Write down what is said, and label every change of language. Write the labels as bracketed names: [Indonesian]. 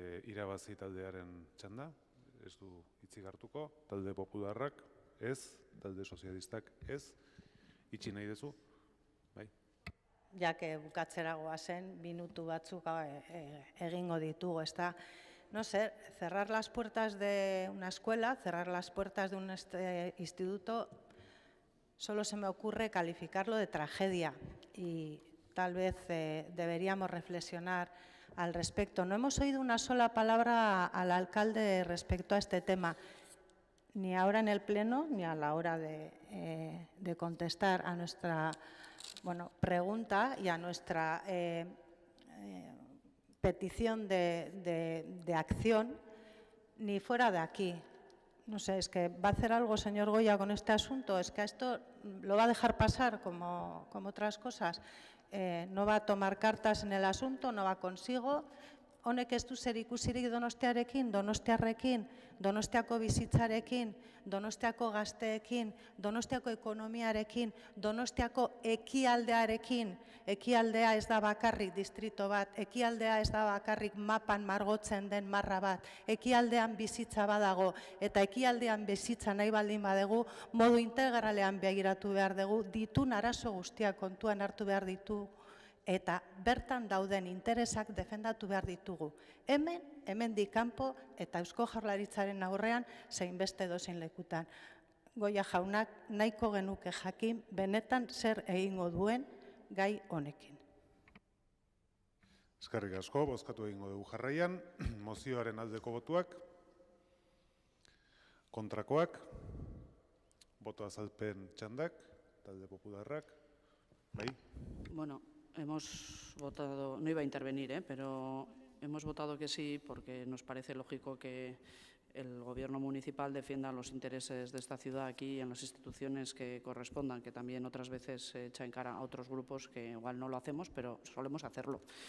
[Basque] Irabazi taldearen txanda, ez du hitzik hartuko, talde popularrak ez, talde sozialistak ez, itxi nahi duzu? Bai. Jake bukatzera goazen, minutu batzuk egingo ditugu, ezta? [Spanish] No sé, cerrar las puertas de una escuela, cerrar las puertas de un instituto, solo se me ocurre calificarlo de tragedia y tal vez deberíamos reflexionar al respecto. No hemos oído una sola palabra al alcalde respecto a este tema, ni ahora en el Pleno, ni a la hora de contestar a nuestra pregunta y a nuestra petición de acción, ni fuera de aquí. No sé, es que va a hacer algo, señor Goya, con este asunto. Es que a esto lo va a dejar pasar como otras cosas. No va a tomar cartas en el asunto, no va consigo. [Basque] Honek ez du zer ikusirik Donostiarekin, Donostiarrekin, Donostiako bizitzarekin, Donostiako gazteekin, Donostiako ekonomiarekin, Donostiako ekialdearekin. Ekialdea ez da bakarrik distrito bat, ekialdea ez da bakarrik mapan margotzen den marra bat, ekialdean bizitza badago, eta ekialdean bizitza nahi baldin badegu, modu integralean begiratu behar dugu, ditun arazo guztiak kontuan hartu behar ditu, eta bertan dauden interesak defendatu behar ditugu. Hemendik kanpo eta Eusko Jaurlaritzaren aurrean zein beste dozein lekutan. Goia jaunak nahiko genuke jakin benetan zer egingo duen gai honekin. Eskerrik asko, bozkatu egingo dugu jarraian. Mozioaren aldeko botuak, kontrakoak, boto azalpen txandak, talde popularrak, bai? [Spanish] Bueno, hemos votado, no iba a intervenir, pero hemos votado que sí porque nos parece lógico que el Gobierno municipal defienda los intereses de esta ciudad aquí en las instituciones que correspondan, que también otras veces se echa en cara a otros grupos que igual no lo hacemos, pero solemos hacerlo.